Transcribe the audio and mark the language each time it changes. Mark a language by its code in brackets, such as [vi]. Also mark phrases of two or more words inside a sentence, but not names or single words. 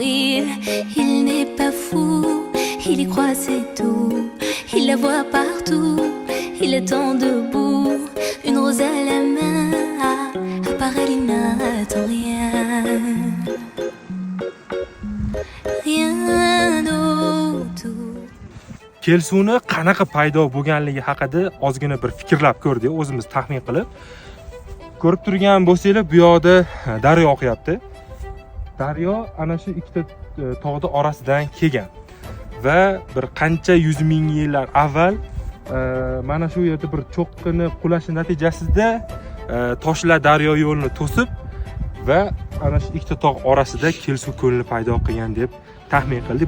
[fr] Il n'est pas fou, il y croit c'est tout. Il la voit partout, il attend debout. Une rose à la main, à part elle il n'attend rien. Rien autour. [uz] Kelsuvni qanaqa paydo bo'lganligi haqida ozgina bir fikrlab ko'rdik, o'zimiz taxmin qilib. Ko'rib turgan bo'lsanglar, bu yoqda daryo oqyapti. Daryo ana shu ikkita tog'ning orasidan kelgan va bir qancha yuz ming yillar avval mana shu yerda bir cho'qqini qulashi natijasida toshlar daryo yo'lini to'sib va ana shu ikkita tog' orasida Kelsuv ko'lini paydo qilgan deb taxmin qildik.